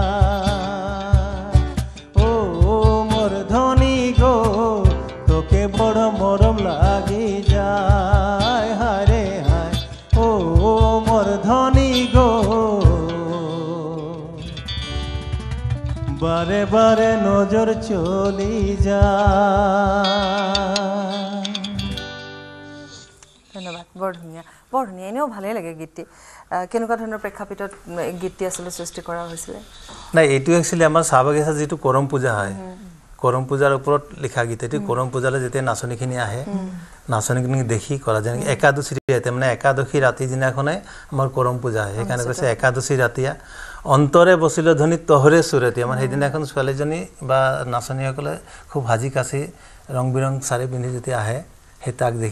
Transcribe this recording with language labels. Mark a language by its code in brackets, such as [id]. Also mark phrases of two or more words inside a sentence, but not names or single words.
[sck] ओ मोर धनी गो तोके बड़ मरम लागी जाय हरे हाय ओ मोर धनी गो बारे बारे नजर चली जा [as] ধন্যবাদ বৰ ধুনীয়া এনেও ভালেই লাগে গীতটি কেনেকুৱা ধৰণৰ প্ৰেক্ষাপটত গীতটি আসলে সৃষ্টি কৰা হৈছিলে নাই এইটো একচুয়ালি আমাৰ চাহবাগিচা যেটো কৰম পূজা হয় কৰম পূজাৰ ওপৰত লিখা গীত এটি কৰম পূজালে যেতে নাচনীখিনি আহে নাচনীখিনি দেখি কৰা যেন একাদশী ৰাতি মানে একাদশী ৰাতি দিনাখনে আমাৰ কৰম পূজা হয় সেইকাৰণে কৈছে [sck] एकादशी रतिया अंतरे बसिल धनी तोहरे सुरतिया [as] মানে সেইদিনাখন ছোৱালীজনী বা নাচনীসকলে খুব হাজি কাছি ৰং বিৰং সাৰি পিন্ধি যেতিয়া আহে হেতাক দেখি